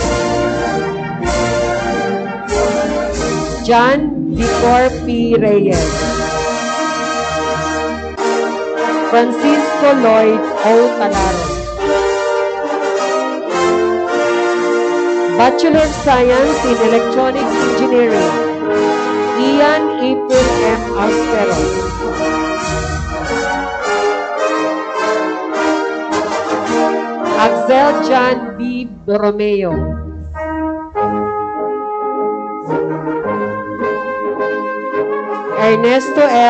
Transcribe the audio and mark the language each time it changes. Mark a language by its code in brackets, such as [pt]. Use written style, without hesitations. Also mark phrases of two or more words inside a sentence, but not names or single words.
[en] John Victor P. Reyes. Francisco Lloyd O. Talaro. Bachelor of Science in Electronics Engineering, Ian April M. Austero. Axel John B. Borromeo. Ernesto L.